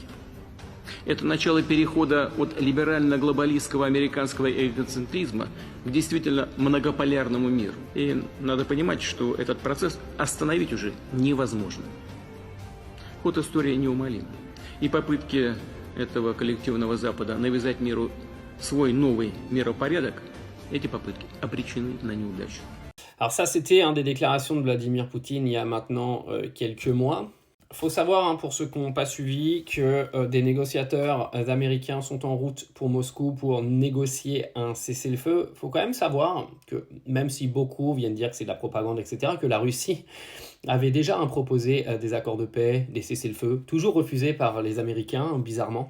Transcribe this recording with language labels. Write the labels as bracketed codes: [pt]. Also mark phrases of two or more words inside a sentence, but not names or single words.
[ru] Это начало перехода от либерально-глобалистского американского эгоцентризма к действительно многополярному миру. И надо понимать, что этот процесс остановить уже невозможно. Ход истории неумолим. И попытки этого коллективного Запада навязать миру свой новый миропорядок, эти попытки обречены на неудачу. [fr] Alors ça, c'était des déclarations de Vladimir Poutine il y a maintenant quelques mois. Il faut savoir, pour ceux qui n'ont pas suivi, que des négociateurs américains sont en route pour Moscou pour négocier un cessez-le-feu. Il faut quand même savoir que, même si beaucoup viennent dire que c'est de la propagande, etc., que la Russie avait déjà proposé des accords de paix, des cessez-le-feu, toujours refusés par les Américains, bizarrement.